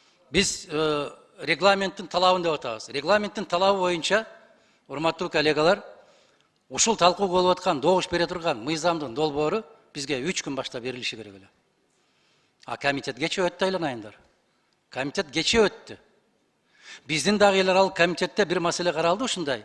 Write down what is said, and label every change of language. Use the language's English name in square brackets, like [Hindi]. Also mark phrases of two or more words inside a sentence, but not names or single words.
[Kyrgyz] Биз регламенттин талабын деп атабыз. Регламенттин талабы боюнча, урматтуу коллегалар, ушул талкуу болуп аткан, добуш бере турган мыйзамдын долбоору бизге 3 күн баштап берилиши керек эле. А комитет кече өттү айланайындар. Комитет кече өттү. Биздин дагы элер ал комитетте бир маселе каралды ушундай.